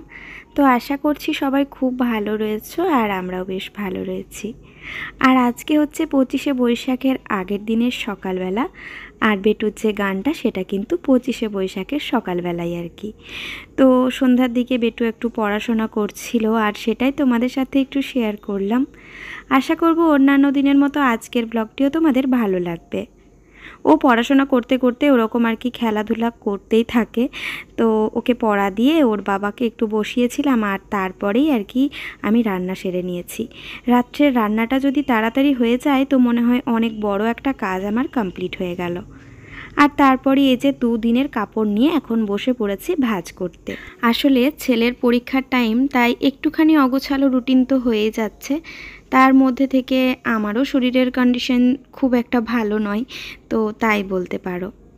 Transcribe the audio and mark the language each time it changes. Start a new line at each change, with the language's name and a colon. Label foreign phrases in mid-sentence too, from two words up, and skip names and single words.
Bangla: তো আশা করছি সবাই খুব ভালো রয়েছো और আমরাও বেশ ভালো রয়েছি। और আজ কে হচ্ছে 25শে বৈশাখের আগের দিনের সকাল বেলা और বেটুর যে গানটা সেটা কিন্তু 25শে বৈশাখের সকাল বেলাই আর কি। তো সন্ধ্যার দিকে বেটু একটু পড়াশোনা করছিলো और সেটাই তোমাদের সাথে একটু শেয়ার করলাম। আশা করব অন্যান্য দিনের মতো আজকের ব্লগটিও তোমাদের ভালো লাগবে। ও পড়াশোনা করতে করতে ওরকম আর কি খেলাধুলা করতেই থাকে। তো ওকে পড়া দিয়ে ওর বাবাকে একটু বসিয়েছিলাম और তারপরেই আর কি আমি রান্না সেরে নিয়েছি। রাত্রের রান্নাটা যদি তাড়াতাড়ি হয়ে যায় তো মনে হয় অনেক বড়ো একটা কাজ আমার কমপ্লীট হয়ে গেল। और তারপরে এই যে 2 দিনের কাপড় নিয়ে এখন বসে পড়েছি ভাঁজ করতে। আসলে ছেলের পরীক্ষার টাইম, তাই একটুখানি অগোছালো রুটিন তো হয়েই যাচ্ছে। তার মধ্যে থেকে আমারও শরীরের কন্ডিশন খুব একটা ভালো নয়, তো তাই বলতে পারো।